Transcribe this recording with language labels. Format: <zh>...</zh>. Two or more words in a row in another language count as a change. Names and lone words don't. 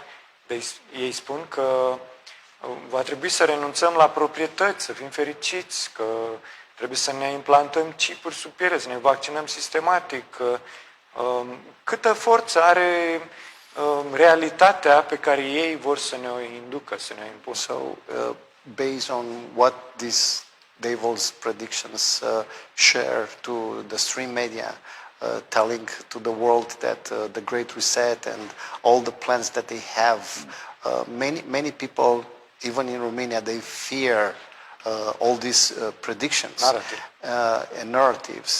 <ro>Deci, ei spun că va trebui să renunțăm la proprietăți, să fim fericiți, că trebuie să ne implantăm chipuri sub piele, să ne vaccinăm sistematic. Câtă forță are realitatea pe care ei vor să ne o inducă, să ne o impună.</ro> <en>So, based on what these devil's predictions share to the stream media, telling to the world that the Great Reset and all the plans that they have, many people, even in Romania, they fear all these predictions and narratives.</en>